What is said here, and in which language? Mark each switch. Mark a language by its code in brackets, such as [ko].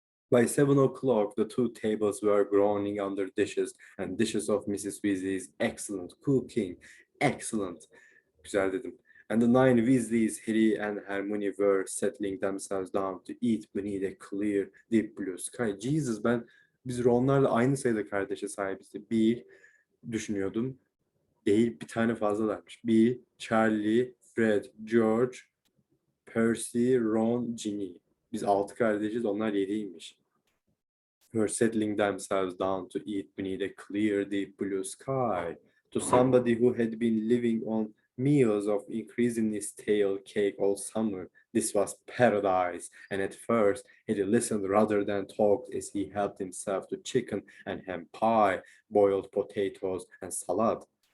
[en] By 7 o'clock, the two tables were groaning under dishes and dishes of Mrs. Weasley's excellent cooking. Excellent. [tr] Güzel dedim. [en] And the 9 Weasleys, Harry and Hermione, were settling themselves down to eat beneath a clear, deep blue sky. [tr] Jesus, biz Ron'larla aynı sayıda kardeşe sahibiz. Bir düşünüyordum. Değil, bir tane fazlalarmış. Bir, Charlie, Fred, George, Percy, Ron, Ginny. Biz 6 kardeşiz, onlar 7'ymiş. [en] Were settling themselves down to eat beneath a clear, deep blue sky. To somebody who had been living on meals of increasingly stale cake all summer, this was paradise, and at first he listened rather than talked as he helped himself to chicken and ham pie, boiled potatoes, and salad.